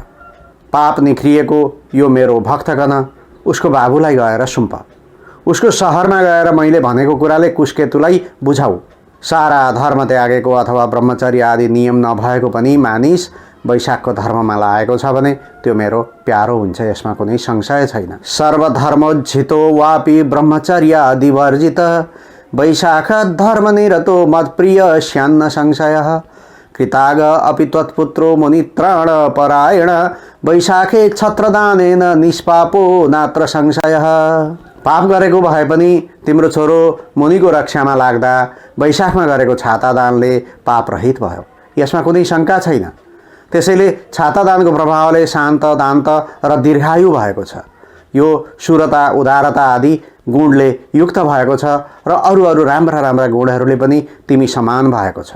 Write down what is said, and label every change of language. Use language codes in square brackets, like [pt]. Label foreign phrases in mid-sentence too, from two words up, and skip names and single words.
[ne] पाप निख्रिएको यो मेरो भक्तगण उसको बाबुलाई गएर सुम्प। उसको सहरमा गएर मैले भनेको कुराले कुशकेतुलाई बुझाऊ। सारा धर्म त्यागेको अथवा ब्रह्मचर्य आदि नियम नभएको पनि मानिस वैशाखको धर्ममा लागेको छ भने त्यो मेरो प्यारो हुन्छ, यसमा कुनै संशय छैन। [sa] सर्वधर्मोज्झितो वापि ब्रह्मचर्य आदि वर्जित वैशाख धर्मनिरतो मत्प्रिय स्यान्न संशयः कृताग अपि त्वत्पुत्रो मुनित्राण परायण वैशाखे छत्रदानेन निष्पापो नात्र संशयः। [ne] पाप गरेको भए पनि तिम्रो छोरो मुनिको रक्षामा लाग्दा वैशाखमा गरेको छातादानले पाप रहित भयो, यसमा कुनै शङ्का छैन। त्यसैले छातादानको प्रभावले शान्त, दान्त र दीर्घायु भएको छ। यो शूरता, उदारता आदि गुणले युक्त भएको छ र अरू राम्रा राम्रा गुणहरूले पनि तिमी समान भएको छ।